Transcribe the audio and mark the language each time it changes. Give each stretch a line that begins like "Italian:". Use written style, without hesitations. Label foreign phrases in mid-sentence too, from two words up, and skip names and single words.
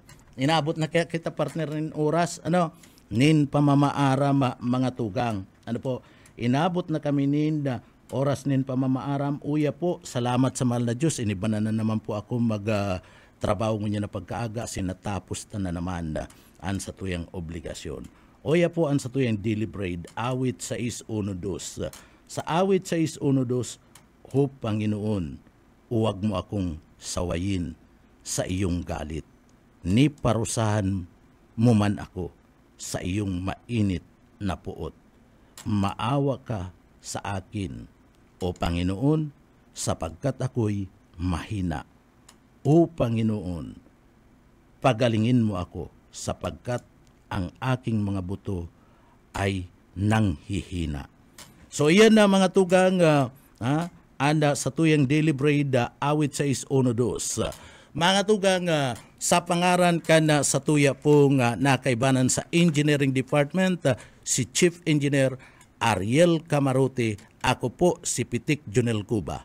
Bikol: Inabot na kaya kita partner nin oras, nin pamamaaram mga tugang. Inabot na kami nin oras nin pamamaaram. Uya po, salamat sa mahal na Diyos. Iniba na naman po ako trabaho niya na pagkaaga, sinatapos na naman an sa tuyang obligasyon. Oya po ang sa tuyang deliberate, awit 6:1-2.
Filipino: Sa awit 6:1-2, Panginoon, huwag mo akong sawayin sa iyong galit. Ni parusahan mo man ako sa iyong mainit na puot. Maawa ka sa akin, O Panginoon, sapagkat ako'y mahina. O Panginoon, pagalingin mo ako sapagkat ang aking mga buto ay nanghihina.
Bikol: So iyan na mga tugang anda sa tuyang
English: daily bread
Bikol: awit 6:1-2. Mga tugang sa pangaran ka na sa tuya pong nakaibanan sa Engineering Department, si Chief Engineer Ariel Camarote, ako po si Pitik Junel Cuba.